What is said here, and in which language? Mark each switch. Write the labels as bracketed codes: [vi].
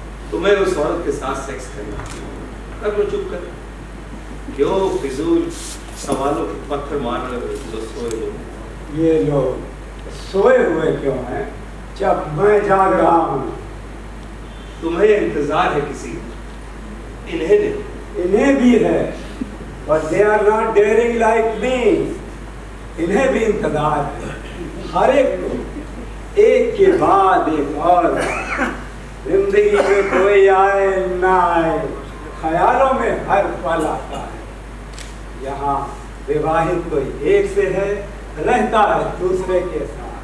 [hi] तुम्हें उस औरत के साथ सेक्स करना, अब वो चुप कर। क्यों फिजूल सवालों के पत्थर मार रहे हो जो सोए लोग? ये लोग सोए हुए क्यों हैं जब मैं जाग रहा हूँ? तुम्हें इंतजार है किसी का, इन्हें नहीं। इन्हें भी है, [en] but they are not daring like me. [hi] इन्हें भी इंतजार है, हर एक को एक के बाद एक और। जिंदगी में कोई आए ना आए, ख्यालों में हर पल आता है। यहाँ विवाहित कोई एक से है, रहता है दूसरे के साथ।